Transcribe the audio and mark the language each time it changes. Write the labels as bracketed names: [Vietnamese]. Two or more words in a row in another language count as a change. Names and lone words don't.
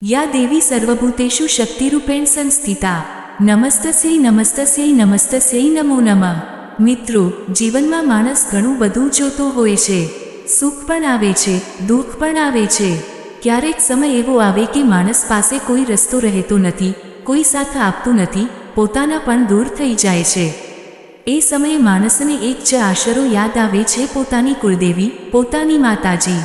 [Sanskrit] या देवी सर्वभूतेषु शक्तिरूपेण संस्थिता नमस्तस्यै नमस्तस्यै नमस्तस्यै नमो नमः। [Gujarati] મિત્રો, જીવનમાં માણસ ઘણું બધું જોતો હોય છે। સુખ પણ આવે છે, દુઃખ પણ આવે છે। ક્યારેક સમય એવો આવે કે માણસ પાસે કોઈ રસ્તો રહેતો નથી, કોઈ સાથ આપતું નથી, પોતાના પણ દૂર થઈ જાય છે। એ સમયે માણસને એક જ આશરો યાદ આવે છે, પોતાની કુળદેવી, પોતાની માતાજી।